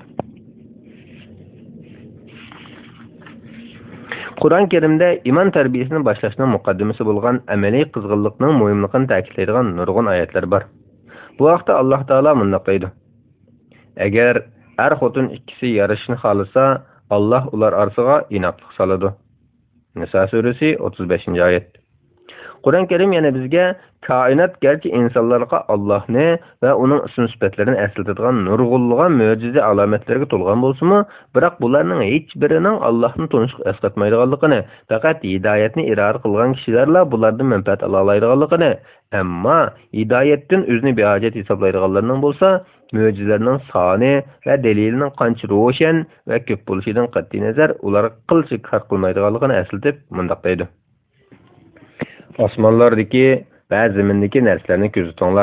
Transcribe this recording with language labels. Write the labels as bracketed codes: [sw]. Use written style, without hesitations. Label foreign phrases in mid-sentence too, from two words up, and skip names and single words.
[uz] Qur'on Karimda iymon tarbiyasini boshlashning muqaddimasi bo'lgan amaliy qizg'inlikning muhimligini ta'kidlaydigan nurg'un oyatlar bor. Bu vaqtda Alloh taolo bunday deydi: Agar er-xotin ikkisi yarashishni xohlasa, Allah ular orasiga inoqlik soladi. Nisa suresi 35. ayet. Qur'on Karim yana bizga koinot garchi insonlarga Allohni va uning ism-sifatlarini eslatadigan nurg'unlagan mo'jiza alomatlarga to'lgan bo'lsa-mu, biroq bularning hech birining Allohni tanishga eslatmaydiganligini, faqat hidoyatni iroda qilgan kishilarla bulardan manfaat ola oladiganligini, ammo hidoyatdan o'zini behojat hisoblaydiganlarning bo'lsa, mo'jizalarning soni va dalilining qancha ro'shan va ko'p bo'lishidan qat'iy nazar ular qilchi farq qilmaydiganligini eslatib mundaq deydi: Osmonlardagi va zamindagi narsalarni ko'zatonglar.